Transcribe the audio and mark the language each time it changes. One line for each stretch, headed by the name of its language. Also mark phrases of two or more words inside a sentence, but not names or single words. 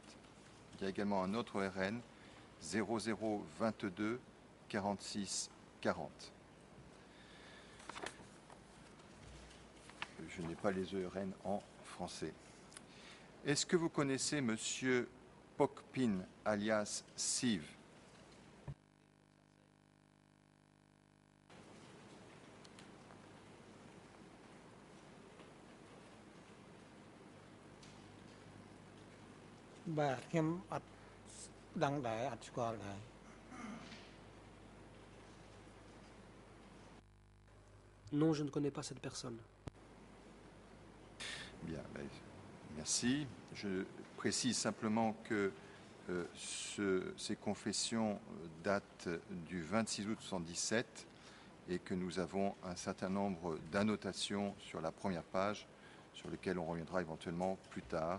French: Il y a également un autre ERN 00 22 46 40. Je n'ai pas les ERN en français. Est-ce que vous connaissez Monsieur Pokpin alias Siv?
Khmer: បាទខ្ញុំអត់ដឹងដែរអត់ស្គាល់ដែរ
French: Non, je ne connais pas cette personne. Bien, merci. Je précise simplement que ces confessions datent du 26 août 1977 et que nous avons un certain nombre d'annotations sur la première page sur lesquelles on reviendra éventuellement plus tard.